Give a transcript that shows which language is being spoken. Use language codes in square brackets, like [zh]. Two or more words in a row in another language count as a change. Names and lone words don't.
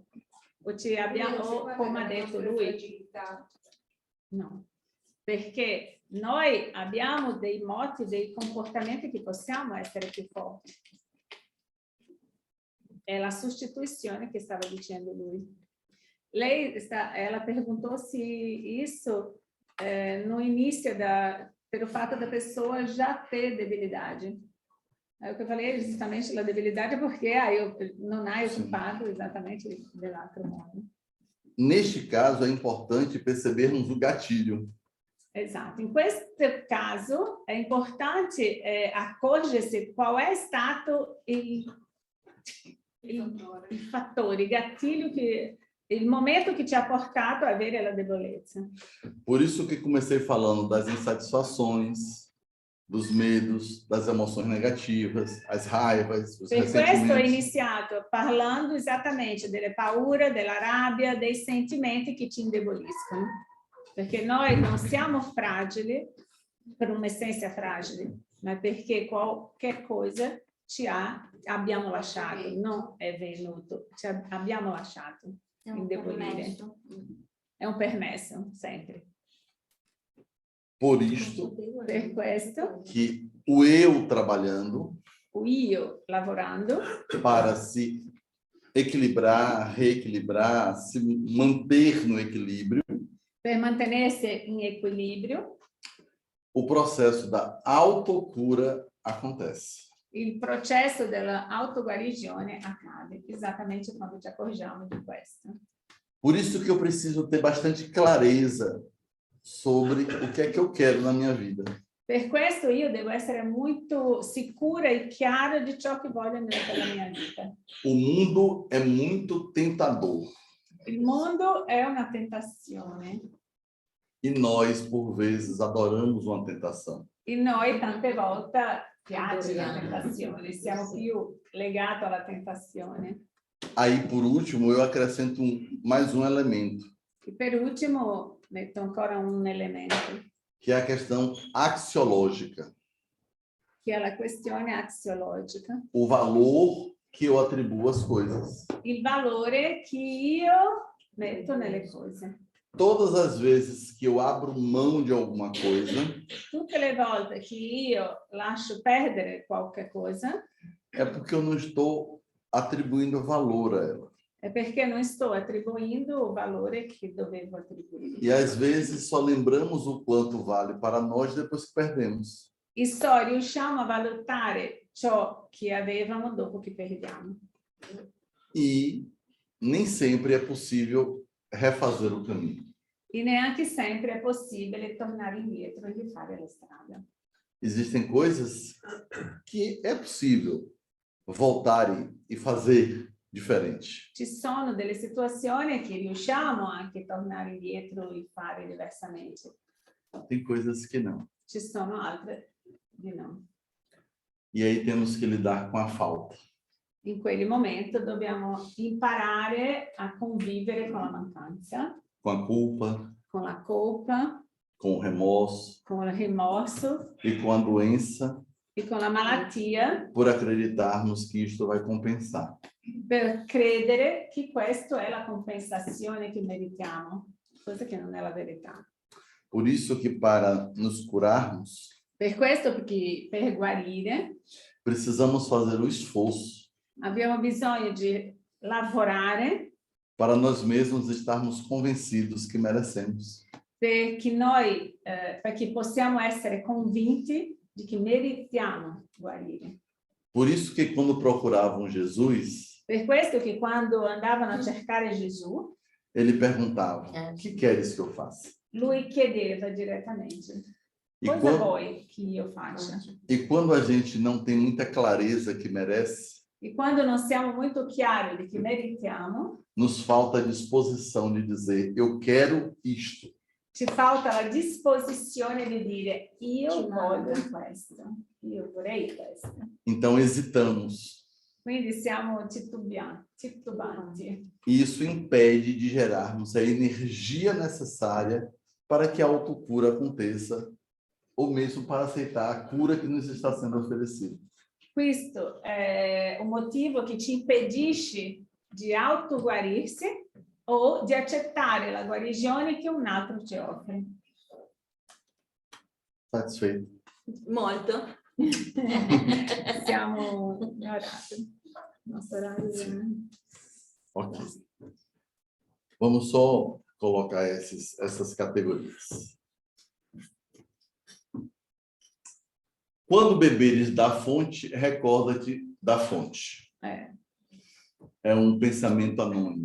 [it] O ci abbiamo, o, come ha detto lui, no, perché noi abbiamo dei moti, dei comportamenti che possiamo essere più forti. È la sostituizione che stava dicendo lui. [pt] Ela perguntou se isso no início pelo fato da pessoa já ter debilidade. Aí o que eu falei é justamente a debilidade porque não hai ocupado exatamente [it] dell'altro modo. [pt] Neste caso, é importante percebermos o gatilho. [it] Esatto, in questo caso è importante accorgersi qual è stato il fattore, il gatilho il momento che ci ha portato a avere la debolezza. [pt] Por isso que comecei falando das insatisfações, dos medos, das emoções negativas, as raivas, os [it] Per questo ho [pt] ressentimentos. [it] iniziato parlando esattamente delle paure, della rabbia, dei sentimenti che ci indeboliscono. Perché noi non siamo fragili per un'essenza fragile, ma perché qualche cosa abbiamo lasciato, non è venuto, abbiamo lasciato indebolire. È un permesso, sempre. [pt] Por isto [it] Per questo, [pt] que o eu trabalhando [it] o io lavorando [pt] para se equilibrar, reequilibrar, se manter no equilíbrio, [it] per mantenersi in equilibrio, [pt] o processo da autocura acontece. [it] il processo dell'autoguarigione accade esattamente quando ci accorgiamo di questo. [pt] Por isso que eu preciso ter bastante clareza sobre o que é que eu quero na minha vida. [it] Per questo io devo essere molto sicura e chiara di ciò che voglio nella mia vita. [pt] O mundo é muito tentador [it] Il mondo è una tentazione [pt] e nós, por vezes, adoramos uma tentação. [it] e noi tante volte piace la tentazione, siamo più legati alla tentazione. [pt] Aí, por último, eu acrescento mais um elemento, [it] E per ultimo metto ancora un elemento, [pt] que é a questão axiológica, [it] che è la questione axiologica, [pt] o valor que eu atribuo às coisas. [it] il valore che io metto nelle cose. [pt] Todas as vezes que eu abro mão de alguma coisa, [it] Tutte le volte che io lascio perdere qualche cosa, [pt] é porque eu não estou atribuindo valor a ela. [it] è perché non sto attribuendo o valore che dovevo attribuire. [pt] E às vezes só lembramos o quanto vale para nós depois que perdemos. [it] E só riusciamo a valutare ciò che avevamo dopo che perdiamo. [pt] E nem sempre é possível refazer o caminho. [it] E neanche sempre è possibile tornare indietro e rifare la strada. [pt] Existem coisas que é possível voltar e fazer diferente. [it] Ci sono delle situazioni che riusciamo anche a tornare indietro e fare diversamente. [pt] Tem coisas que não. [it] Ci sono altre di no. [pt] E aí temos que lidar com a falta. [it] In quel momento dobbiamo imparare a convivere con la mancanza, [pt] Com a culpa, [it] con la colpa, [pt] com o remorso [it] con il rimorso [pt] e com a doença, [it] e con la malattia, [pt] por acreditarmos que isto vai compensar. [it] per credere che questa è la compensazione che meritiamo, cosa che non è la verità. [pt] Por isso que para nos curarmos, [it] Per questo, perché per guarire [pt] precisamos fazer o esforço [it] abbiamo bisogno di lavorare [pt] para nós mesmos estarmos convencidos que merecemos. [it] perché possiamo essere convinti di che meritiamo guarire. [pt] Por isso que quando procuravam Jesus, [it] Per questo che quando andavano a cercare Gesù, [pt] ele perguntava: "O que queres que eu faça?" [it] lui chiedeva direttamente: [pt] E [it] cosa [pt] quando, [it] vuoi che io faccia? [pt] e quando a gente não tem muita clareza que merece, [it] E quando non siamo molto chiari di che meritiamo, [pt] nos falta a disposição de dizer: "Eu quero isto." [it] ci falta la disposizione di dire io voglio questo, io vorrei questo. [pt] Então hesitamos. [it] Quindi siamo titubanti. [pt] E isso impede de gerarmos a energia necessária para que a autocura aconteça, ou mesmo para aceitar a cura que nos está sendo oferecida. [it] Questo è un motivo che ci impedisce di autoguarirsi o di accettare la guarigione che un altro ci offre. [pt] Satisfeito? [it] Molto. Siamo ignorati. Nosso orario è- [pt] Ok. Vamos só colocar essas categorias. Quando beberes da fonte, recorda-te da fonte. É um pensamento anônimo.